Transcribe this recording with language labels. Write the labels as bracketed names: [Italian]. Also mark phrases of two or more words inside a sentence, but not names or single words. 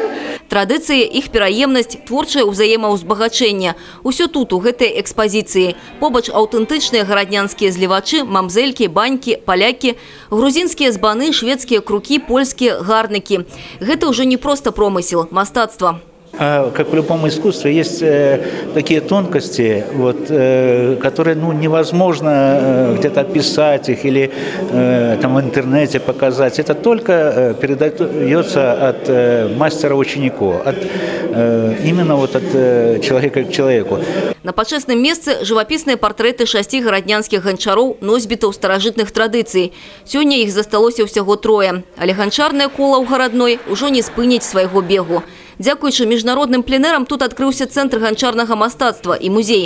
[Belarusian] Традыцыі, іх пераемнасць, творчае ўзаемаўзбагачэнне. Усё тут, у гэтай экспазіцыі. Побач аўтэнтычныя гараднянскія злівачы, мамзелькі, банькі, палякі, грузінскія збаны, шведскія крукі, польскія гарнікі. Гэта ўжо не проста промысел, мастацтва. [Russian] Как в любом искусстве, есть такие тонкости, которые невозможно где-то описать их или там в интернете показать. Это только передается от мастера ученику, именно от человека к человеку. [Belarusian] На пачэсным месцы жывапісныя партрэты 6 гараднянскіх ганчароў, носьбітаў старажытных традыцый. Сёння іх засталося ўсяго 3, але ганчарнае кола ў гарадной ужо не спыніць свайго бегу. Дзякуючы міжнародным пленэрам тут адкрыўся цэнтр ганчарнага мастацтва і музей.